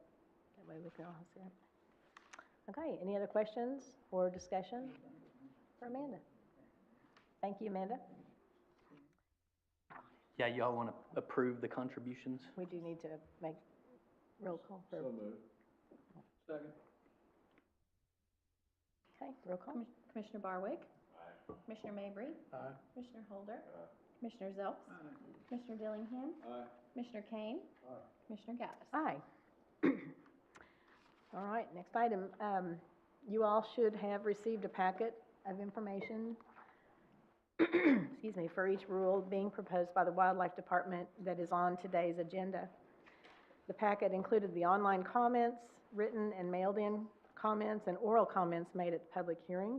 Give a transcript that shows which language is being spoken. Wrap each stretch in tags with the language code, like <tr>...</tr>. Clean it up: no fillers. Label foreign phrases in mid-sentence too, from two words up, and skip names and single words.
<en>That way we can all see it. Okay, any other questions or discussion for Amanda? Thank you, Amanda. Yeah, y'all want to approve the contributions? We do need to make roll call for. Second. Okay, roll call. Commissioner Barwick? Commissioner Mabry? Aye. Commissioner Holder? Commissioner Zelps? Commissioner Dillingham? Commissioner Kane? Commissioner Gaddis? Aye. All right, next item. You all should have received a packet of information, excuse me, for each rule being proposed by the Wildlife Department that is on today's agenda. The packet included the online comments, written and mailed-in comments, and oral comments made at public hearings.</en>